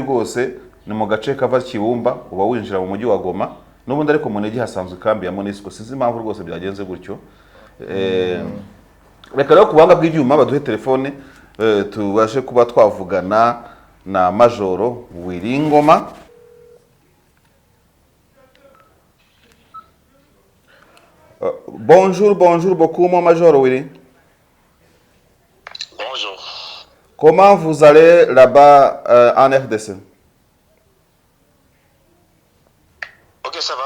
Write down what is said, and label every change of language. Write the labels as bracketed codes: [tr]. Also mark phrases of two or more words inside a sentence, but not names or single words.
[rw] rwose ni mu gace kava Kibumba uba winjira mu mujyi wa Goma n'ubundi ariko Munigi hasanzwe kambi ya MONUSCO sinzi impamvu rwose byagenze gutyo reka rero ku buhanga bw'ibyuma baduhe telefone tubashe kuba twavugana na Majoro Wiringoma [fr] bonjour beaucoup mon Major Wiri. Bonjour. Comment vous allez là-bas en RDC? Ok, ça va.